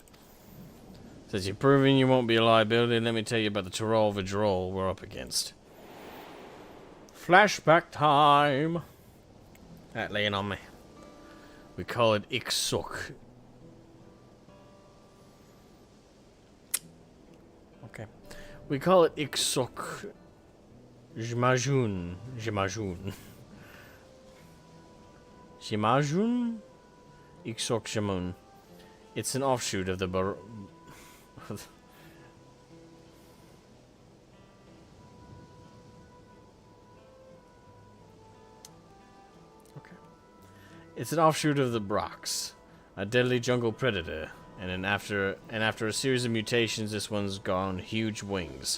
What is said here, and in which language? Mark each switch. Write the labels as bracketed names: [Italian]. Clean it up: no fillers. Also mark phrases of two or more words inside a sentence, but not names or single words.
[English] Since you've proven you won't be a liability, let me tell you about the Tyrol withdrawal we're up against. Flashback time! Alright, lay it on me. We call it Iksuk. Okay. We call it Iksuk. Jmajun. Jmajun. Jmajun? Iksuk Jamun. It's an offshoot of the It's an offshoot of the Brox, a deadly jungle predator, and after a series of mutations, this one's gone huge wings.